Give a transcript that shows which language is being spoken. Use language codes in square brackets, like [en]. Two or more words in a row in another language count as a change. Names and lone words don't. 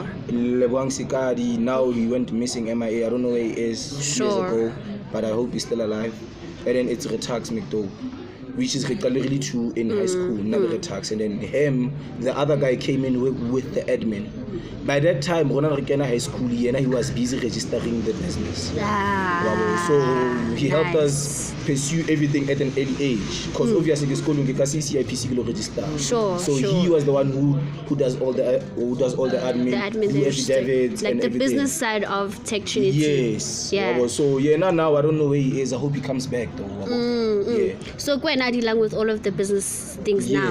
[en] Leboang Sikadi. Now he went missing, MIA. I don't know where he is. Sure. Years ago, but I hope he's still alive. And then it's Retax McDo, which is really true in high school. Another Retax. And then him, the other guy came in with the admin. by that time [st] rona re kena [en] high school he was busy registering the business. So he helped us pursue everything at an early age because obviously the school [st] ke ka [en] CIPC lo register. Sure. He was the one who does all the admin, do affidavits, like and the everything. business side of Tech Trinity. Yes. Yeah. So now I don't know where he is. I hope he comes back though. Yeah. So when are dealing with all of the business things now?